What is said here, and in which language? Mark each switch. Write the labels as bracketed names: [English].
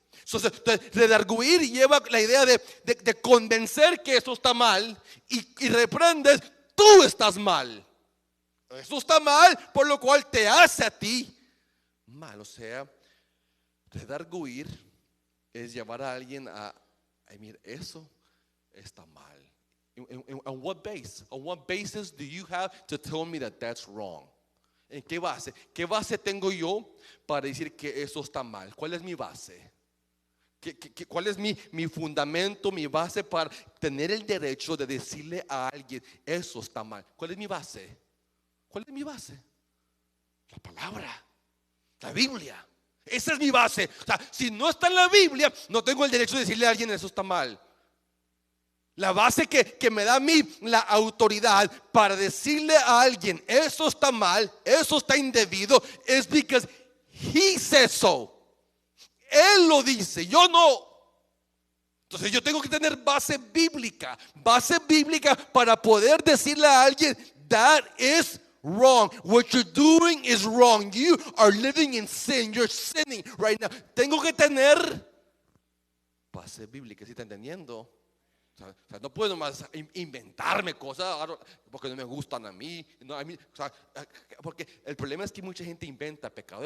[Spanish] Entonces, redarguir lleva la idea de convencer que eso está mal y reprendes, tú estás mal. Eso está mal, por lo cual te hace a ti mal. O sea, redarguir es llevar a alguien a mira, eso está mal. [English] On what base? On what basis do you have to tell me that that's wrong? [Spanish] ¿En qué base? ¿Qué base tengo yo para decir que eso está mal? ¿Cuál es mi base? ¿Cuál es mi fundamento, mi base para tener el derecho de decirle a alguien eso está mal? ¿Cuál es mi base? ¿Cuál es mi base? La palabra, la Biblia. Esa es mi base. O sea, si no está en la Biblia, no tengo el derecho de decirle a alguien eso está mal. La base que me da a mí la autoridad para decirle a alguien eso está mal, eso está indebido, es [English] because he says so. [Spanish] Él lo dice, yo no. Entonces yo tengo que tener base bíblica para poder decirle a alguien [English] that is wrong. What you're doing is wrong. You are living in sin. You're sinning right now. [Spanish] Tengo que tener base bíblica, ¿sí está entendiendo? O sea, no puedo más inventarme cosas porque no me gustan a mí. O sea, porque el problema es que mucha gente inventa pecado.